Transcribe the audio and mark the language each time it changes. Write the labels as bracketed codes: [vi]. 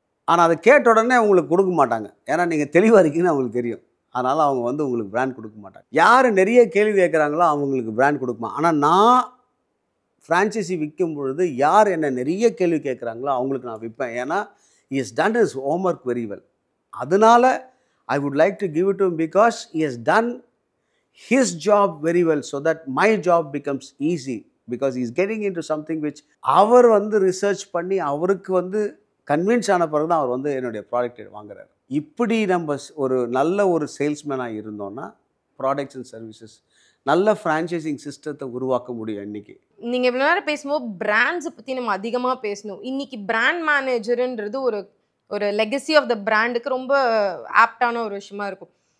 [ta] ஆனால் அதை கேட்ட உடனே உங்களுக்கு கொடுக்க மாட்டாங்க. ஏன்னா நீங்கள் தெளிவாக இருக்கீங்கன்னு அவங்களுக்கு தெரியும். அதனால் அவங்க வந்து உங்களுக்கு பிராண்ட் கொடுக்க மாட்டாங்க. யார் நிறைய கேள்வி கேட்குறாங்களோ அவங்களுக்கு பிராண்ட் கொடுக்குமா. ஆனால் நான் ஃப்ரான்ச்சைசி விற்கும் பொழுது யார் என்ன நிறைய கேள்வி கேட்குறாங்களோ அவங்களுக்கு நான் விற்பேன். ஏன்னா [en] he has done his homework very well. [ta] அதனால [en] I would like to give it to him because he has done his job very well so that my job becomes easy because he is getting into something which [ta] அவர் வந்து research பண்ணி அவருக்கு வந்து convince ஆன பிறகு தான் அவர் வந்து என்னுடைய product வாங்குறாரு. இப்படி நம்ம ஒரு நல்ல ஒரு சேல்ஸ்மேனாக இருந்தோம்னா ப்ராடக்ட்ஸ் அண்ட் சர்வீசஸ் நல்ல ஃப்ரான்ச்சைசிங் சிஸ்டத்தை உருவாக்க முடியும். இன்னைக்கு நீங்கள் இவ்வளோ நேரம் பேசும்போது பிராண்ட்ஸை பற்றி நம்ம அதிகமாக பேசணும். இன்னைக்கு பிராண்ட் மேனேஜருன்றது ஒரு லெகசி ஆஃப் த பிராண்டுக்கு ரொம்ப ஆப்டான ஒரு விஷயமா இருக்கும்.